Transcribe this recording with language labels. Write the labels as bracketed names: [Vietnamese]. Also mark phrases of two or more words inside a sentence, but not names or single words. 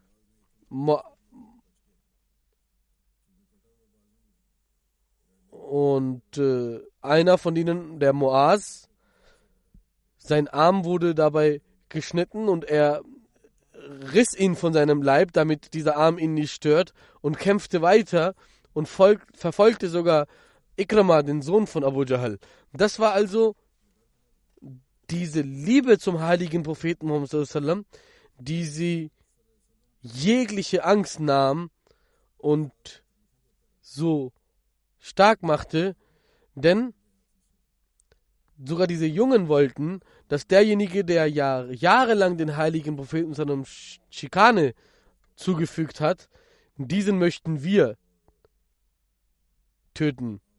[German] einer von ihnen, der Muaz, sein Arm wurde dabei geschnitten und er riss ihn von seinem Leib, damit dieser Arm ihn nicht stört, und kämpfte weiter und verfolgte sogar Ikrama, den Sohn von Abu Jahl. Das war also diese Liebe zum heiligen Propheten Muhammad [Arabic] sallallahu alaihi wasallam, [German] die sie jegliche Angst nahm und so stark machte, denn sogar diese Jungen wollten, dass derjenige, der jahrelang den heiligen Propheten seinem Schikane zugefügt hat, diesen möchten wir töten.